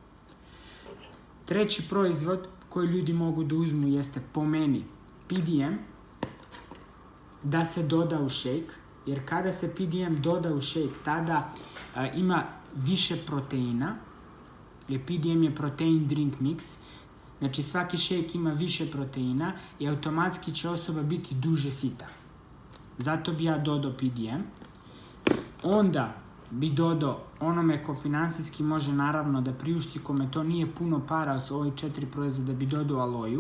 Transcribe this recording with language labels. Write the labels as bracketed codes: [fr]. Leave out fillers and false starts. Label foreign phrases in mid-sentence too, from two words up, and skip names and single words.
[sr] Treći proizvod koji ljudi mogu da uzmu jeste, po meni, PDM, da se doda u šejk, jer kada se PDM doda u šejk, tada ima više proteina, jer PDM je [en] protein drink mix, [sr] znači svaki šejk ima više proteina i automatski će osoba biti duže sita. Zato bi ja dodao PDM. Onda bi dodao onome ko finansijski može naravno da priušti, kome to nije puno para od ovih 4 proizvoda, bi dodao aloju.